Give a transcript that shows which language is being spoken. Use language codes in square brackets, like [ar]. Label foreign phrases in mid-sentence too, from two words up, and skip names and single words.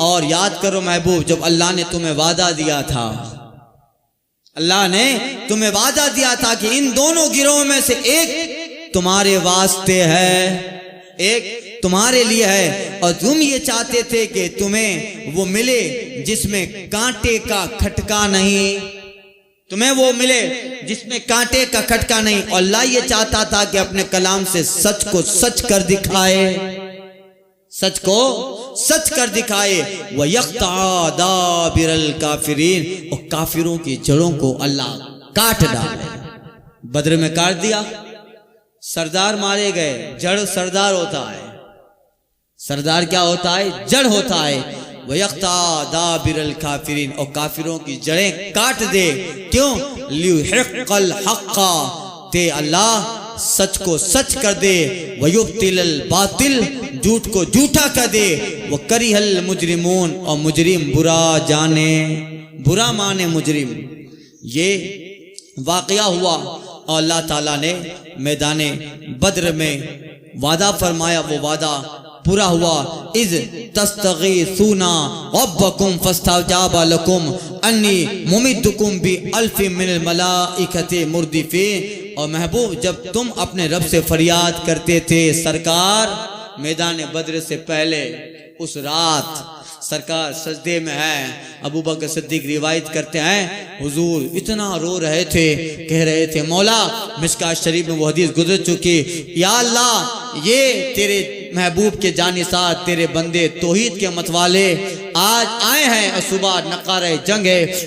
[ur] اور یاد کرو محبوب، جب اللہ نے تمہیں وعدہ دیا تھا، اللہ نے تمہیں وعدہ دیا تھا کہ ان دونوں گروہوں میں سے ایک تمہارے واسطے ہے، ایک تمہارے لیے ہے، اور تم یہ چاہتے تھے کہ تمہیں وہ ملے جس میں کانٹے کا کھٹکا نہیں، تمہیں وہ ملے جس میں کانٹے کا کھٹکا نہیں. اور اللہ یہ چاہتا تھا کہ اپنے کلام سے سچ کو سچ کر دکھائے، سچ کو سچ کر دکھائے. [ar] ويقطع دابر الكافرين, [ur] اور کافروں کی جڑوں کو اللہ کاٹ ڈالے. بدر میں کاٹ دیا، سردار مارے گئے، جڑ سردار ہوتا ہے، سردار کیا ہوتا ہے، جڑ ہوتا ہے. [ar] ويقطع دابر الكافرين, [ur] اور کافروں کی جڑیں کاٹ دے. کیوں? [ar] ليحق الحق, [ur] تے اللہ سچ کو سچ کر دے, [ar] ويبطل الباطل, [ur] جھوٹ کو جھوٹا کر دے, [ar] وكره المجرمون, [ur] اور مجرم برا جانے، برا مانے مجرم. یہ واقعہ ہوا اور اللہ تعالیٰ نے میدانِ بدر میں وعدہ فرمایا، وہ وعدہ پورا ہوا. [ar] إذ تستغيثون ربكم فاستجاب لكم أني ممدكم بألف من الملائكة مردفين. [ur] اور محبوب، جب تم اپنے رب سے فریاد کرتے تھے سرکار، میدان بدر سے پہلے اس رات سرکار سجدے میں ہے. ابو بکر صدیق روایت کرتے ہیں حضور اتنا رو رہے تھے، کہہ رہے تھے مولا، مشکوٰۃ شریف میں وہ حدیث گزر چکی، یا اللہ یہ تیرے محبوب کے جاں نثار تیرے بندے توحید کے متوالے آج آئے ہیں اور صبح نقارۂ جنگ ہے.